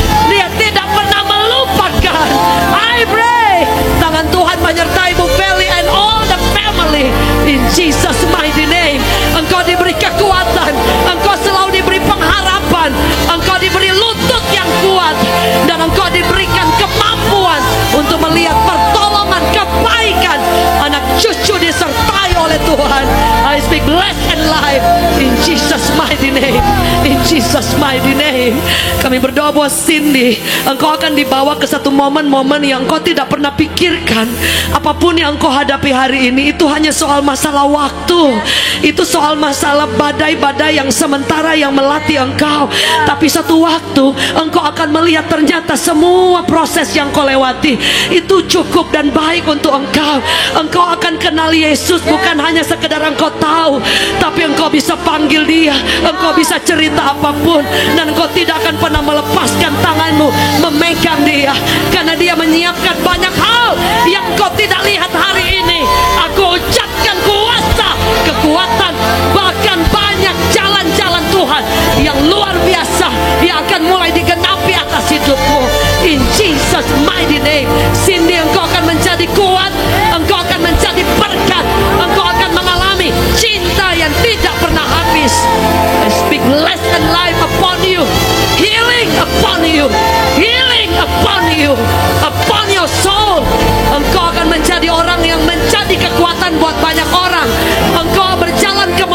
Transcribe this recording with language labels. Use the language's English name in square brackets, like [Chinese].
[Indonesian] Dia tidak pernah melupakan. [English] I pray [Indonesian] tangan Tuhan menyertai [English] Bu Feli and all the family in Jesus mighty name. [Indonesian] Engkau diberi kekuatan, engkau selalu diberi pengharapan, engkau diberi lutut yang kuat, dan engkau diberikan kemampuan untuk melihat pertolongan, kebaikan anak cucu disertai oleh Tuhan. [English] I speak blessed and life in Jesus mighty name, in Jesus mighty name. [Indonesian] Kami berdoa buat Cindy, engkau akan dibawa ke satu momen-momen yang engkau tidak pernah pikirkan. Apapun yang engkau hadapi hari ini, itu hanya soal masalah waktu. Itu soal masalah badai-badai yang sementara yang melatih engkau. Tapi satu waktu engkau akan melihat ternyata semua proses yang kau lewati itu cukup dan baik untuk engkau. Engkau akan kenal Yesus bukan hanya sekedar engkau tahu, tapi engkau bisa panggil dia, engkau bisa cerita apapun, dan engkau tidak akan pernah melepaskan tanganmu memegang dia, karena dia menyiapkan banyak hal yang engkau tidak lihat hari ini. Aku ucapkan kuasa, kekuatan, bahkan banyak jalan-jalan Tuhan yang luar biasa yang akan mulai digenapi atas hidupmu [English] in Jesus mighty name. [Indonesian] Cindy, engkau akan menjadi kuat, engkau akan menjadi berkat, engkau akan mengalami cinta yang tidak pernah habis. [English] I speak blessed and life upon you, healing upon you, healing upon you, upon your soul. [Indonesian] Engkau akan menjadi orang yang menjadi kekuatan buat banyak orang. Engkau berjalan